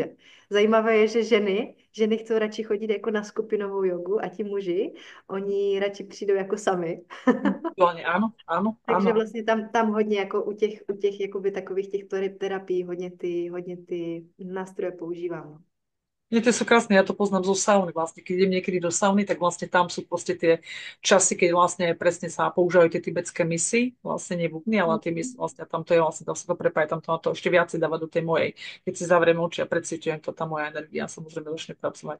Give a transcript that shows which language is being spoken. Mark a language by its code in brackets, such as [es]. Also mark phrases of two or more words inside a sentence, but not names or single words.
[cs] Zajímavé je, že ženy chcou radši chodit jako na skupinovou jogu a ti muži, oni radši přijdou jako sami. [sk] Individuálne, áno, áno, [cs] Takže [sk] áno. [cs] vlastně tam hodně jako u těch jakoby takových těch terapií hodně ty nástroje používám. No. [sk] Nie, tie sú krásne, ja to poznám zo sauny. Vlastne, keď idem niekedy do sauny, tak vlastne tam sú proste tie časy, keď vlastne presne sa používajú tie tibetské misy, vlastne nie bubny, ale tie misy, vlastne tam to je vlastne, tam sa to prepája, tam to na to ešte viacej dáva do tej mojej. Keď si zavriem oči a precítujem to, tá moja energia samozrejme začne pracovať.